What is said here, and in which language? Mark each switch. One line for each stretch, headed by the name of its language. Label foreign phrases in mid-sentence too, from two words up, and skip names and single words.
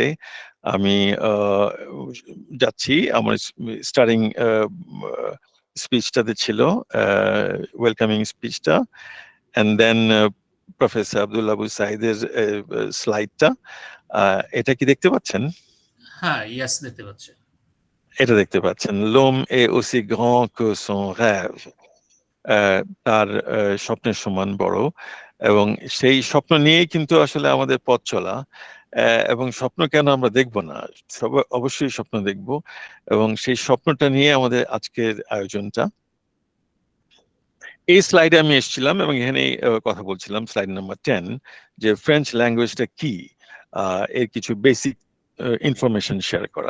Bangla: আমি যাচ্ছি আমার
English: starting speech
Bangla: ছিল
English: welcoming speech, and then professor
Bangla: আব্দুল আবু সাইদের স্লাইডটা। এটা কি দেখতে পাচ্ছেন? হ্যাঁ, ইয়েস, দেখতে পাচ্ছেন। এটা দেখতে পাচ্ছেন,
French: l'homme est aussi grand que son rêve,
Bangla: তার স্বপ্নের সমান বড়। এবং সেই স্বপ্ন নিয়েই কিন্তু আসলে আমাদের পথ চলা। এবং স্বপ্ন কেন আমরা দেখব না, সবাই অবশ্যই স্বপ্ন দেখব, এবং সেই স্বপ্নটা নিয়ে আমাদের আজকের আয়োজনটা। এই স্লাইডে আমি এসেছিলাম এবং এখানে কথা বলছিলাম,
English: slide number
Bangla: 10, যে
English: French language
Bangla: কি, এর কিছু
English: basic information share
Bangla: করা।